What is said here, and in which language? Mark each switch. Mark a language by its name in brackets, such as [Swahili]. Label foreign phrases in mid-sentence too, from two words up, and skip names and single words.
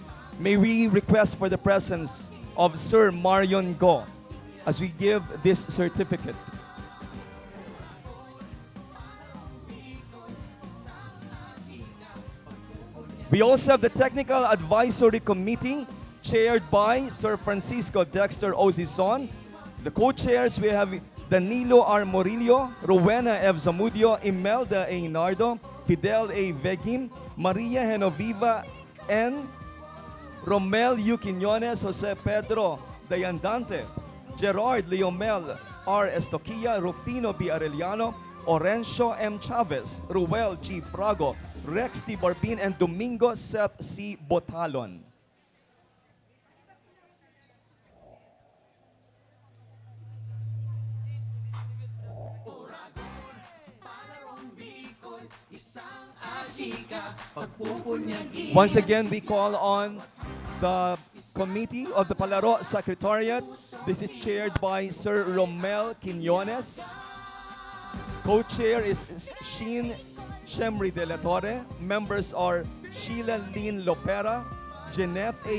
[English] May we request for the presence of Sir Marion Go as we give this certificate. We also have the Technical Advisory Committee chaired by Sir Francisco Dexter Ozizon. The co-chairs, we have Danilo R. Morillo, Rowena F. Zamudio, Imelda A. Nardo, Fidel A. Vegim, Maria Genoviva N., Romel U. Quinones, Jose Pedro Dayandante, Gerard Leomel R. Estoquia, Rufino B. Arellano, Orencio M. Chavez, Ruel G. Frago, Rex T. Barbin, and Domingo Seth C. Botalon. Once again, we call on the committee of the Palaro Secretariat. This is chaired by Sir Romel Quinones. Co-chair is 𝐏𝐿𝐴 de la Torre. Members are Sheila Lynn Lopera, Jeanette A.